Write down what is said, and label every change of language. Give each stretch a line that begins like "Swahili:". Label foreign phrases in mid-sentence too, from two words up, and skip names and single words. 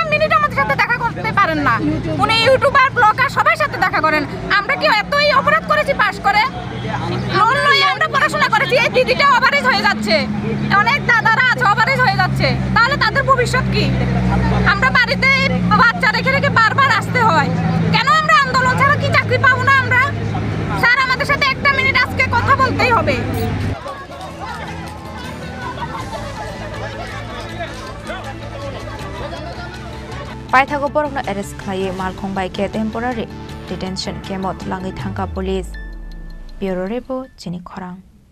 Bangla: মিনিট আমাদের সাথে দেখা করতে পারেন না উনি
English: YouTuber blogger
Bangla: সবার সাথে দেখা করেন আমরা কি এতই অপরাধ করেছি পাস করে লোন লই আমরা পড়াশোনা করেছি এই দিদিটা ওভারেজ হয়ে যাচ্ছে অনেক দাদারা আছে ওভারেজ হয়ে যাচ্ছে তাহলে তাদের ভবিষ্যৎ কি আমরা বাড়িতে বাচ্চা রেখে বারবার আসতে হয় কেন আমরা আন্দোলন ছাড়া কি চাকরি পাবো না আমরা স্যার আমাদের সাথে একটা মিনিট আজকে কথা বলতেই হবে
Kok Borok: Paithago borokno arrest khlaiye malkhongbaike
English: temporary detention
Kok Borok: kemot langi thangka police
English: Bureau Report
Kok Borok: Chini Khorang